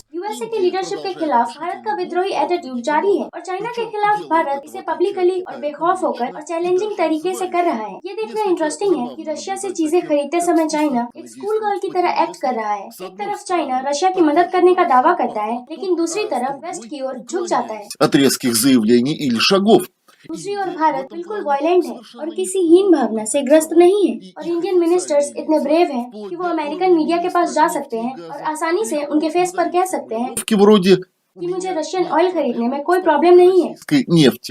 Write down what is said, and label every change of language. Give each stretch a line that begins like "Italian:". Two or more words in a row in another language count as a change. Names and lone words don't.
Hindi: यूएसए के लीडरशिप के खिलाफ भारत का विद्रोही एटीट्यूड जारी है, और चाइना के खिलाफ भारत इसे पब्लिकली और बेखौफ होकर और चैलेंजिंग तरीके से कर रहा है। ये देखना इंटरेस्टिंग है कि रशिया से चीजें खरीदते समय चाइना एक
English: school girl
Hindi: की तरह एक्ट कर रहा है। एक तरफ चाइना रशिया की मदद करने का दावा करता है, लेकिन दूसरी तरफ वेस्ट की ओर झुक जाता है।
Russian: От резких заявлений или शагов.
Hindi: दूसरी ओर भारत बिल्कुल वायलेंट है और किसी हीन भावना से ग्रस्त नहीं है, और
English: Indian ministers
Hindi: इतने ब्रेव हैं कि वो
English: American media
Hindi: के पास जा सकते हैं और आसानी से उनके फेस पर कह सकते हैं
Russian: Вроде
Hindi: कि मुझे
English: Russian oil
Hindi: खरीदने में कोई प्रॉब्लम नहीं है।
Russian: нефти.